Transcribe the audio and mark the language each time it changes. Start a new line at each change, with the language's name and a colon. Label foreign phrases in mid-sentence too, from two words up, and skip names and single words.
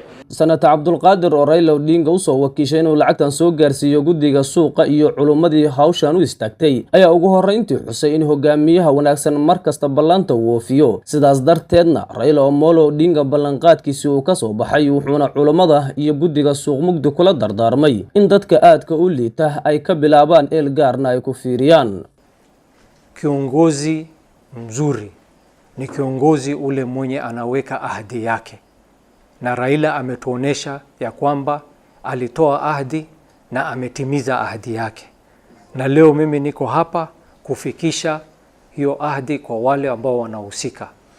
Somali: Senator Cabdiqaadir oo Raila Odinga u soo wakiishay inuu lacagtan soo gaarsiiyo guddiga suuqa iyo culumadii hawshan u istaagtay ayaa ugu horreyntii xusay in hogaamiyaha wanaagsan markasta ballanta uu oofiyo. sidaas darteedna Raila Amolo Odinga ballanqaadkiisii uu ka soo baxay wuxuuna culumada iyo guddiga suuq mugdi kula dardaarmay in dadka aadka u liita ay ka bilaabaan eel gaarna ay ku fiiriyaan.
Swahili: Kiongozi mzuri ni kiongozi ule mwenye anaweka ahadi yake. Na Raila ametuonesha ya kwamba alitoa ahadi na ametimiza ahadi yake. Na leo mimi niko hapa kufikisha hiyo ahadi kwa wale ambao wanahusika.